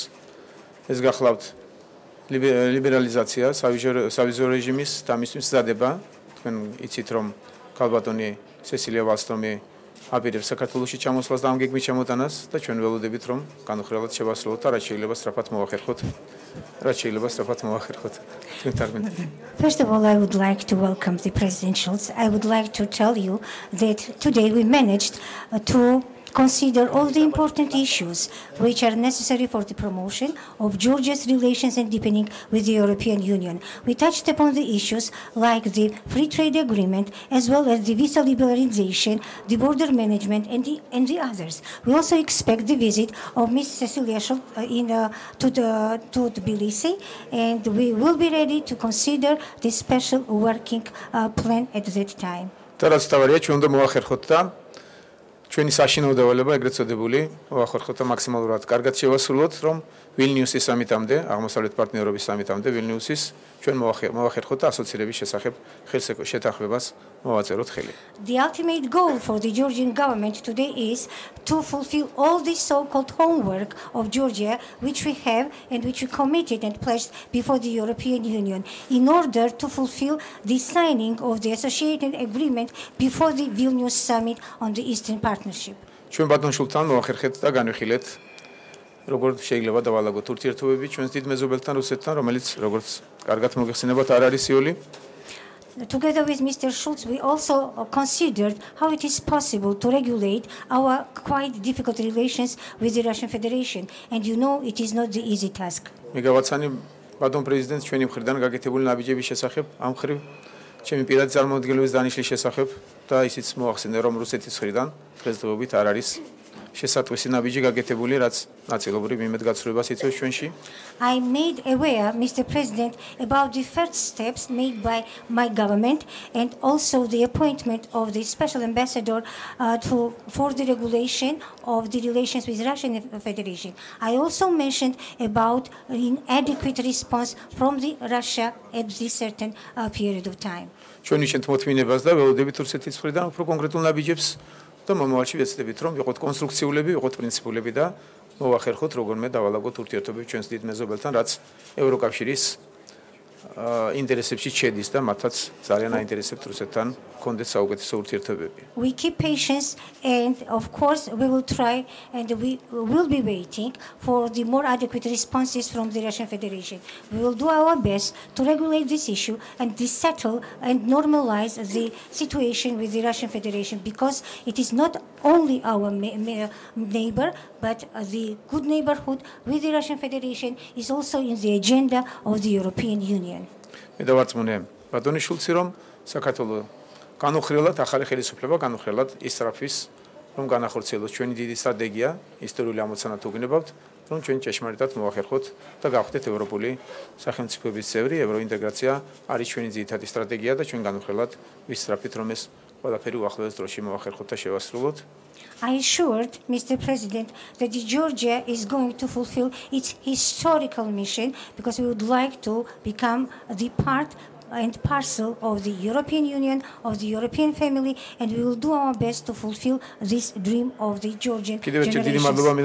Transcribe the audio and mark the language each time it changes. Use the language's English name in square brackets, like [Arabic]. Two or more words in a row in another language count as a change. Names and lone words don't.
[Georgian] ეს გახლავთ ლიბერალიზაცია, სავიზო რეჟიმის და მისთვის მზადება. თქვენ იცით, რომ ქალბატონი სესილია ვალსტრომი აპირებს საქართველოში ჩამოსვლას და ამ გეგმით ჩამოტანას და ჩვენ ველოდებით, რომ განუხრელად შევასრულოთ და რაც შეიძლება სწრაფად მოვახერხოთ. [English] First of all, I would like to welcome the President Schulz. I would like to tell you that today we managed to consider all the important issues which are necessary for the promotion of Georgia's relations and deepening with the European Union. We touched upon the issues like the free trade agreement, as well as the visa liberalization, the border management, and the others. We also expect the visit of Ms. Cecilia Schulz to Tbilisi, and we will be ready to consider the special working plan at that time. [Georgian] ჩვენი საშინაო დავალება ეგრეთ წოდებული მოახერხოთ და მაქსიმალურად კარგად შევასრულოთ, რომ ვილნიუსის სამიტამდე, აღმოსავლეთ პარტნიორობის სამიტამდე ვილნიუსის ჩვენ მოახერხოთ და ასოცირების შესახებ შეთანხმებას მოვაწეროთ ხელი. [English] The ultimate goal for the Georgian government today is to fulfill all the so-called homework of Georgia, which we have and which we committed and pledged before the European Union, in order to fulfill the signing of the associated agreement before the Vilnius summit on the Eastern Partnership. [Georgian] ჩვენ ბატონ შულცთან მოახერხეთ და განვიხილეთ, როგორც შეიძლება დავალაგოთ ურთიერთობები ჩვენს დიდ მეზობელთან რუსეთთან, რომელიც როგორც კარგად მოგეხსენებათ არ არის იოლი. [English] Together with Mr. Schulz, we also considered how it is possible to regulate our quite difficult relations with the Russian Federation, and you know it is not the easy task. [Georgian] მიგავაცანი ბატონ პრეზიდენტს ჩვენი მხრიდან გაკეთებული ნაბიჯების შესახებ, ამ ხრივ ჩემი პირადი წარმოადგენლობის დანიშნვის შესახებ და ისიც მოახსენე, რომ რუსეთის მხრიდან დღესდღეობით არ არის შესატყვისი ნაბიჯი გაკეთებული, რაც ნაწილობრივ იმედგაცრუებას იწვევს ჩვენში. [English] I made aware, Mr. President, about the first steps made by my government and also the appointment of the special ambassador for the regulation of the relations with Russian Federation. I also mentioned about inadequate response from the Russia at this certain period of time. [Georgian] ჩვენ ვიჩენთ მოთმინებას და ველოდებით რუსეთის მხრიდან უფრო კონკრეტულ ნაბიჯებს და მომავალში ვეცდებით რომ ვიყოთ კონსტრუქციულები, ვიყოთ პრინციპულები და მოვახერხოთ როგორმე დავალაგოთ ურთიერთობები ჩვენს დიდ მეზობელთან, რაც ევროკავშირის ინტერესებში შედის და მათაც ძალიან აინტერესებთ რუსეთთან კონდეთ საუკეთესო ურთიერთობები. [English] We keep patience and of course we will try and we will be waiting for the more adequate responses from the Russian Federation. We will do our best to regulate this issue and settle and normalize the situation with the Russian Federation because it is not only our neighbor but the good neighborhood with the Russian Federation is also in the agenda of the European Union. [Georgian] მე დავარწმუნე ბატონი შულცი რომ საქართველოს განუხრელად ახალი ხელისუფლება განუხრელად ისწრაფვის რომ განახორციელოს ჩვენი დიდი სტრატეგია ისტორიული ამოცანა თუ გნებავთ რომ ჩვენ ჭეშმარიტად მოახერხოთ და გავხდეთ ევროპული სახელმწიფოების წევრი ევროინტეგრაცია არის ჩვენი ძირითადი სტრატეგია და ჩვენ განუხრელად ვისწრაფით რომ ეს ყველაფერი უახლოეს დროში მოახერხოთ და შევასრულოთ. [English] I assured Mr. President that Georgia is going to fulfill its historical mission because we would like to become the part and parcel of the European Union, of the European family, and we will do our best to fulfill this dream of the Georgian generations.